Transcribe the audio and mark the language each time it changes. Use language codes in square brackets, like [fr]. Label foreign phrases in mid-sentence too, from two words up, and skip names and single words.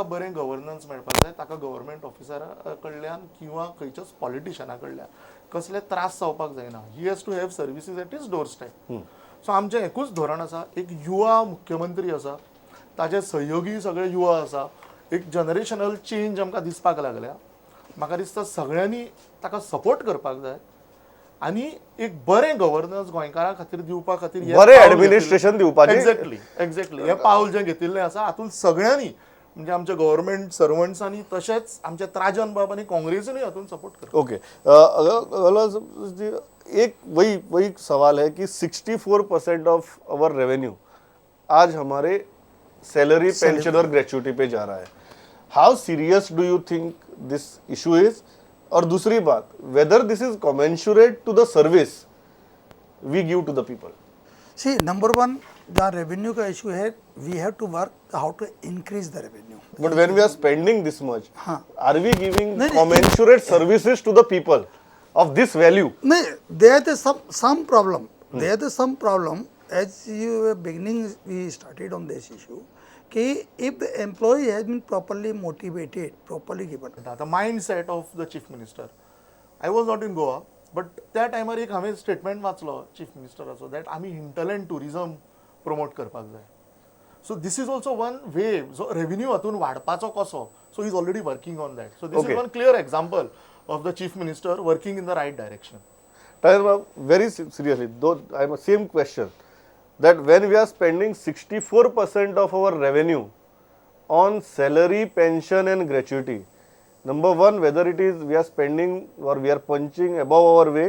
[kok] बरें गव्हर्नन्स मेळपाक जाय ताका गव्हर्मेंट ऑफिसरा कडल्यान किंवा खंयच्याच पॉलिटिशना कडल्यान कसले त्रास जावपाक जायना [en] he has to have services at his door step so [kok] आमचें एकूच धोरण आसा एक युवा मुख्यमंत्री आसा ताजे सहयोगी सगळे युवा आसा एक [en] generational change [kok] आमकां दिसपाक लागल्या म्हाका दिसता सगळ्यांनी ताका सपोर्ट करपाक जाय आनी एक बरें गव्हर्नन्स गोंयकारां खातीर दिवपा खातीर बरें ऍडमिनिस्ट्रेशन दिवपाचें एक्झॅक्टली हें पावल जें घेतिल्लें आसा हातूंत सगळ्यांनी म्हणजे आमच्या गव्हर्मेंट सर्वंट्सांनी तशेंच आमच्या त्राजन बाब आनी काँग्रेसीनूय हातूंत सपोर्ट करता [hi] ओके एक वही सवाल है कि [en] 64% of our revenue [hi] आज हमारे सैलरी पेंशन और ग्रेचुटी पे जा रहा है [en] how serious do you think this issue is [hi] और दूसरी बात [en] whether this is commensurate to the service we give to the people See, number one, the revenue का issue है, we have to work how to increase the revenue. but when we are spending this much are we giving नहीं, commensurate services to the people of this value No, there is some problem. There is some problem. As you were beginning, we started on this issue. कि if the employee has been properly motivated, properly given. the mindset of the chief minister. I was not in Goa, but [kok] त्या टायमार एक हांवें स्टेटमेंट वाचलो चीफ मिनिस्टराचो दॅट आमी [en] hinterland tourism promote [kok] करपाक जाय [en] so this is also one way [kok] जो रेवन्यू हातून वाडपाचो कसो [en] so is already working on that so this is Okay. वन clear example of the chief minister working in the right direction very seriously, though I have a same question that when we are spending 64% of our revenue on salary, pension and gratuity, number one, whether it is we are spending or we are punching above our weight.